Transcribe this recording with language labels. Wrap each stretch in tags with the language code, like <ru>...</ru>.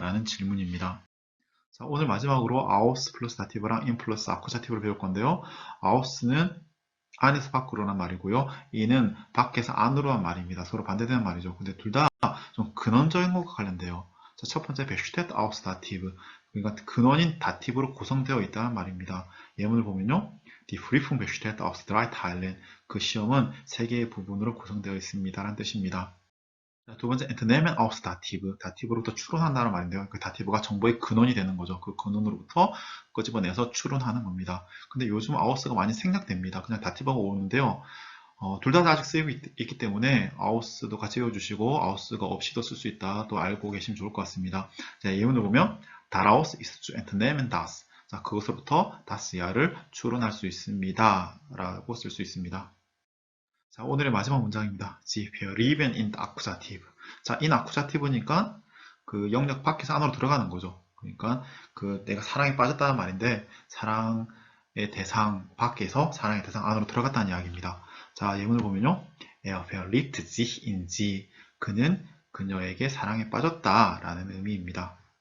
<ko>라는 질문입니다. 자, 오늘 마지막으로 out 플러스 다티브랑 in 플러스 아쿠자티브를 배울 건데요. out는 안에서 밖으로란 말이고요. 이는 밖에서 안으로란 말입니다. 서로 반대되는 말이죠. 근데 둘 다 좀 근원적인 것과 관련돼요. 자, 첫 번째 베슈테트 아우스 다티브. 그러니까 근원인 다티브로 구성되어 있다는 말입니다. 예문을 보면요.</ko> <de>Die Prüfung besteht aus 3 Teilen.</de> <ko>그 시험은 3개의 부분으로 구성되어 있습니다. 라는 뜻입니다. 자, 두 번째, entnehmen aus 다티브. 다티브로부터 추론한다는 말인데요. 그 다티브가 정보의 근원이 되는 거죠. 그 근원으로부터 끄집어내서 추론하는 겁니다. 근데 요즘 아우스가 많이 생략됩니다. 그냥 다티브가 오는데요. 둘 다 아직 쓰이고 있기 때문에 아우스도 같이 외워주시고 아우스가 없이도 쓸 수 있다. 또 알고 계시면 좋을 것 같습니다. 자, 예문을 보면</ko> <de>daraus ist zu entnehmen das.</de> <ko>자, 그것으로부터 das야를 추론할 수 있습니다. 라고 쓸 수 있습니다. 자, 오늘의 마지막 문장입니다.</ko> <de>Sie verlieben in Akkusativ.</de> <ko>자, in Akkusative니까 그 영역 밖에서 안으로 들어가는 거죠. 그러니까 그 내가 사랑에 빠졌다는 말인데 사랑의 대상 밖에서 사랑의 대상 안으로 들어갔다는 이야기입니다. 자, 예문을 보면요.</ko> <de>Er verliebt sich in sie.</de> <ko>그는 그녀에게 사랑에 빠졌다라는 의미입니다.</ko>